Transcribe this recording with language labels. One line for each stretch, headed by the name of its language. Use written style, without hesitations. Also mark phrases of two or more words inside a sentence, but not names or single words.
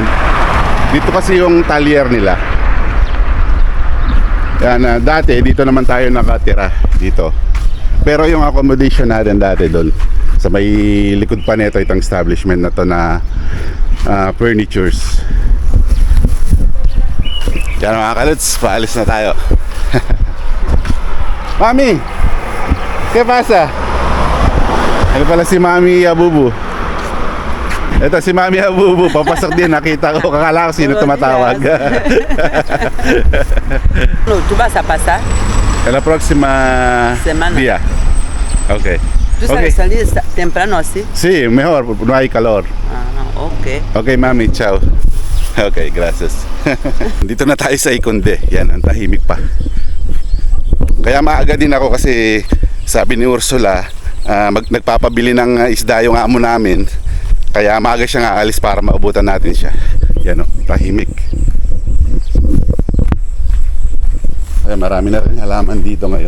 Filipino: Dito kasi yung talyer nila. Yan, dati dito naman tayo nakatira dito. Pero yung accommodation natin dati doon sa may likod pa nito itong establishment na to na furnitures. Yan mga kalots, paalis na tayo. Mami,
Spanish: ¿qué pasa?
Filipino: Ano pala si Mami Abubu? Ito si Mami Abubu, papasok din, nakita ko, kakala ko sino tumatawag.
Spanish: No, ¿tú vas a pasar? En la próxima Semana. día. Okay. ¿Tú sabes salir temprano así? Sí, mejor, no hay calor. Ah, ok. Okay, Mami, ciao. Okay, gracias.
Filipino: Dito na tayo sa Ikonde. Yan, ang tahimik pa. Kaya maaga din ako kasi sabi ni Ursula, nagpapabili ng isda yung amo namin. Kaya maaga siyang aalis para maubutan natin siya. Yan o, tahimik. Kaya marami na rin halaman dito ngayon.